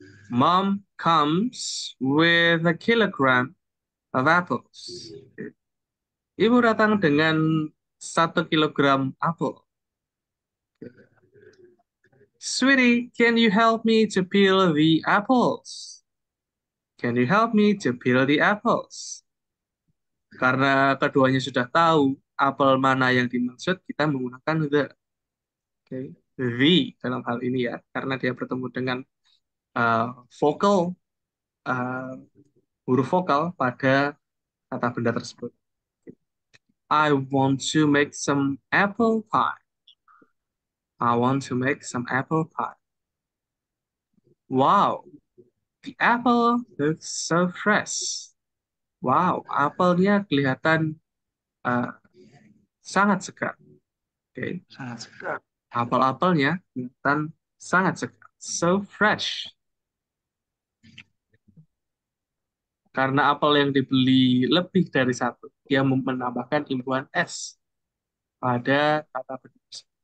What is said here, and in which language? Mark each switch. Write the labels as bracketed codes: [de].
[en] Mom comes with a kilogram of apples. [id] Oke. Ibu datang dengan 1 kilogram apel. [en] Sweetie, can you help me to peel the apples? Can you help me to peel the apples? [id] Karena keduanya sudah tahu apel mana yang dimaksud, kita menggunakan the. Okay. The dalam hal ini ya, karena dia bertemu dengan vokal, uh, huruf vokal pada kata benda tersebut. [en] I want to make some apple pie. I want to make some apple pie. Wow, the apple looks so fresh. [id] Wow, apelnya kelihatan uh, sangat segar. Oke, sangat segar. Apel-apelnya kelihatan sangat segar. [en] So fresh. [id] Karena apel yang dibeli lebih dari satu, dia menambahkan imbuhan S pada kata benda.